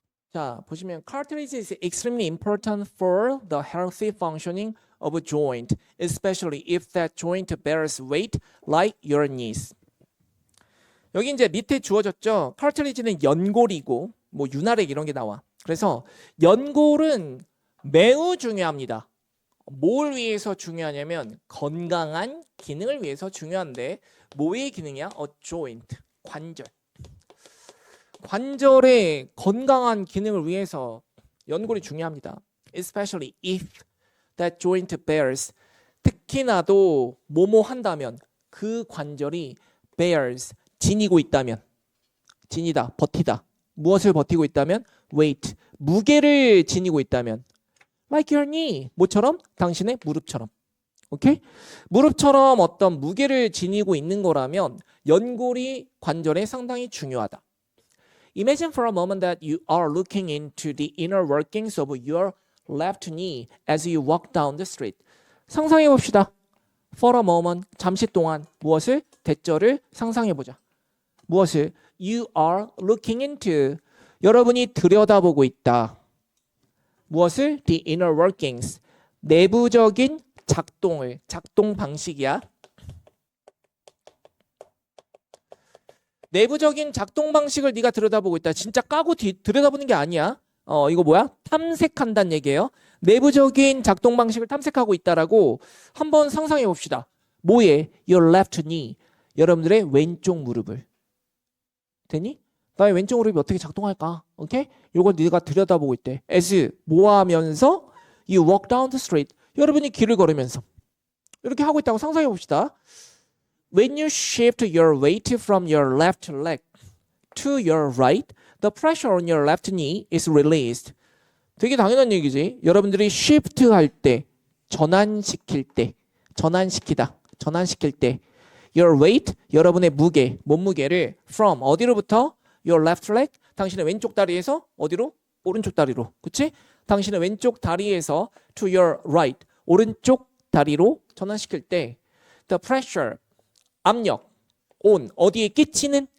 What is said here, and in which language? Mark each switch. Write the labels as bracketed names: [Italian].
[Korean] 자, 보시면 [English] cartilage is extremely important for the healthy functioning of a joint, especially if that joint bears weight like your knees. [Korean] 여기 이제 밑에 주어졌죠. cartilage는 연골이고 뭐 윤활액 이런 게 나와. 그래서 연골은 매우 중요합니다. 뭘 위해서 중요하냐면 건강한 기능을 위해서 중요한데 뭐의 기능이야? [English] A joint, [Korean] 관절. 관절의 건강한 기능을 위해서 연골이 중요합니다. [English] Especially if that joint bears. [Korean] 특히나도 뭐뭐 한다면 그 관절이 bears, 지니고 있다면. 지니다, 버티다. 무엇을 버티고 있다면? weight, 무게를 지니고 있다면. [English] Like your knee. [Korean] 뭐처럼? 당신의 무릎처럼. 오케이? 무릎처럼 어떤 무게를 지니고 있는 거라면 연골이 관절에 상당히 중요하다. [English] Imagine for a moment that you are looking into the inner workings of your left knee as you walk down the street. [Korean] 상상해 봅시다. [English] For a moment, [Korean] 잠시 동안 무엇을? 대절을 상상해 보자. 무엇을? [English] You are looking into. [Korean] 여러분이 들여다보고 있다. 무엇을? [English] The inner workings. [Korean] 내부적인 작동을, 작동 방식이야. 내부적인 작동 방식을 네가 들여다보고 있다. 진짜 까고 들여다보는 게 아니야. 이거 뭐야? 탐색한다는 얘기예요. 내부적인 작동 방식을 탐색하고 있다라고 한번 상상해 봅시다. 뭐에? [English] Your left knee. [Korean] 여러분들의 왼쪽 무릎을. 되니? 나의 왼쪽 무릎이 어떻게 작동할까? 오케이? 요걸 네가 들여다보고 있대. [English] as [Korean] 뭐 하면서? [English] You walk down the street. [Korean] 여러분이 길을 걸으면서. 이렇게 하고 있다고 상상해 봅시다. [English] When you shift your weight from your left leg to your right, the pressure on your left knee is released. [Korean] 되게 당연한 얘기지. 여러분들이 shift 할 때, 전환시킬 때, 전환시킬 때, [English] your weight, [Korean] 여러분의 무게, 몸무게를 from 어디로부터? [English] Your left leg, [Korean] 당신의 왼쪽 다리에서 어디로? 오른쪽 다리로. 그치? 당신의 왼쪽 다리에서 [English] to your right, [Korean] 오른쪽 다리로 전환시킬 때 [English] the pressure, [Korean] 압력, on, 어디에 끼치는?